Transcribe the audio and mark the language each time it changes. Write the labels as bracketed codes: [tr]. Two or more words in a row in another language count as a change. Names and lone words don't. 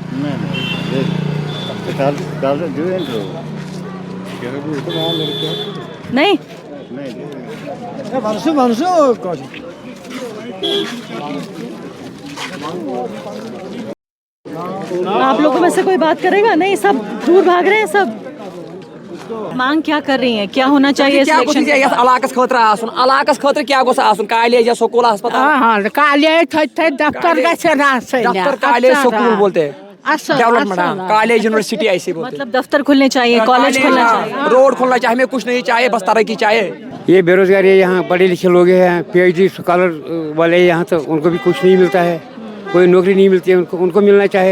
[hi] नहीं, आप लोगों में से कोई बात करेगा? नहीं, सब दूर भाग रहे हैं। सब मांग क्या कर रही हैं, क्या होना चाहिए इस इलेक्शन के बाद? [ks] इलाकस खतर आसन, इलाकस खतर क्या गोस आसन, [hi] कॉलेज या स्कूल, अस्पताल, कॉलेज दफ्तर दफ्तर, कॉलेज, स्कूल बोलते हैं, डेवलपमेंट, कॉलेज, यूनिवर्सिटी ऐसे बोलते हैं। मतलब दफ्तर खुलने चाहिए, कॉलेज खुलना चाहिए, रोड खुलना चाहिए, हमें कुछ नहीं चाहिए, बस तरक्की चाहिए। ये बेरोजगारी है, यहाँ पढ़े लिखे लोग हैं, PhD स्कॉलर वाले यहाँ, तो उनको भी कुछ नहीं मिलता है, कोई नौकरी नहीं मिलती है उनको मिलना चाहे।